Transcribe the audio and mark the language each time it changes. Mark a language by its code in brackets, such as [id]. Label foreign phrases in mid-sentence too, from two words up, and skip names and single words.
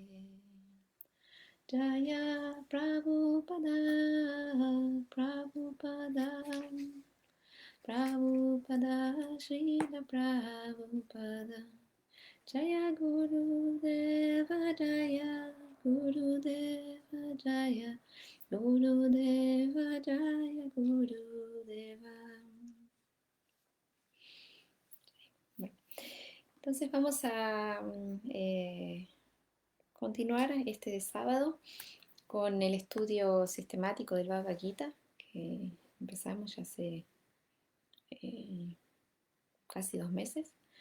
[sa] जय प्रभुपाद प्रभुपाद प्रभुपाद श्रील प्रभुपाद जय गुरुदेव जय गुरुदेव जय गुरुदेव जय गुरुदेव. [es] Bueno, entonces vamos a continuar este sábado con el estudio sistemático del Bhagavad Gita que empezamos ya hace casi 2 meses.